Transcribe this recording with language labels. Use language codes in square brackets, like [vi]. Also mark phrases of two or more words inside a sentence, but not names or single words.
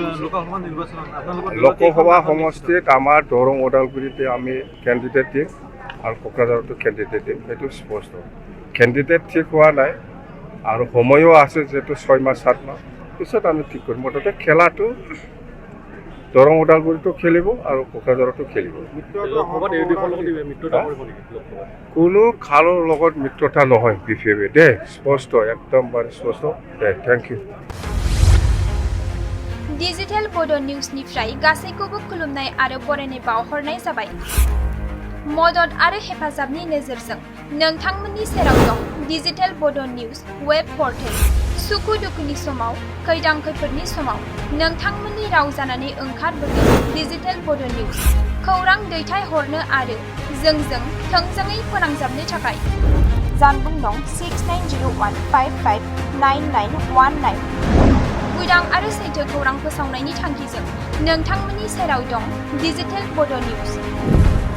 [as] লোকসভা সমষ্টিত আমাৰ দৰং ওদালগুৰিতে আমি কেণ্ডিডেট দিম আৰু কোকৰাঝাৰতো কেণ্ডিডেট দিম সেইটো স্পষ্ট কেণ্ডিডেট ঠিক হোৱা নাই আৰু সময়ো আছে যিহেতু 6 মাহ 7 মাহ পিছত আমি ঠিক কৰিম মুঠতে খেলাটো দৰং ওদালগুৰিতো খেলিব আৰু কোকৰাঝাৰতো খেলিব কোনো খালৰ লগত মিত্ৰতা নহয় বিফেবে দে স্পষ্ট একদম বাৰে স্পষ্ট দে [en] thank you [brx] डिजिटेल बड' निउसनिफ्राय गासैखौबो खुलुमनाय आरो बरायनाय बावहरनाय जाबाय मदद आरो हेफाजाबनि नोजोरजों नोंथांमोननि सेराव दं डिजिटेल बड' निउस [en] web portal [brx] सुखु दुखुनि समाव खैदां खैफोदनि समाव नोंथांमोननि राव जानानै ओंखारबोगोन डिजिटेल बड' निउस खौरां दैथायहरनो आरो जोंजों थोंजोङै फोनांजाबनो थाखाय जानबुं नं 6901559919 उदां आरो सैथो खौरां फोसावनायनि थांखिजों नोंथांमोननि सेराव दं डिजिटेल बड' निउस